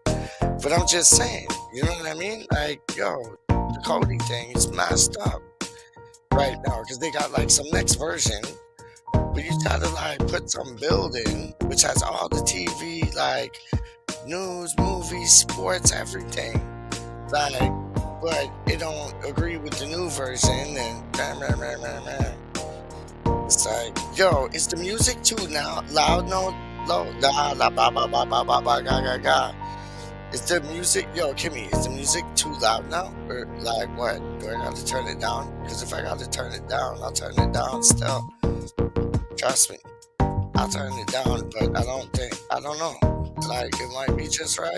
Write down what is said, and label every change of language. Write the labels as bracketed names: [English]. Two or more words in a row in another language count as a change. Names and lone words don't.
[English] But I'm just saying, you know what I mean? Like, yo, the Kodi thing is messed up right now because they got like some next version where you try to like put some building which has all the TV, like news, movies, sports, everything. Like, but it don't agree with the new version and it's like, yo, is the music too now loud? No, low, la, la, ba, ba, ba, ba, ba, ba, ga, ga, ga. Is the music, yo, Kimmy, is the music too loud now? Or like what? Do I got to turn it down? Because if I got to turn it down, I'll turn it down still. Trust me, I'll turn it down, but I don't know. Like, it might be just right.